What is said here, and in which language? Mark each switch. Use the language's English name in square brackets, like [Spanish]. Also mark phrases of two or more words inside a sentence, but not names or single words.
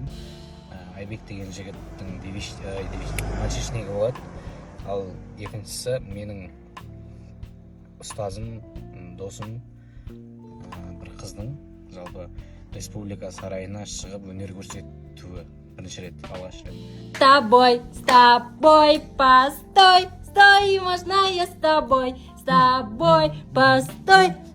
[Kazakh] Айбек деген жігіттің мальчишнигі болады. Ал екіншісі менің ұстазым, досым, бір қыздың жалпы республика сарайына шығып өнер көрсетуі бірінші рет, алғаш рет. [Russian] С тобой, постой, стой, можно я с тобой, постой.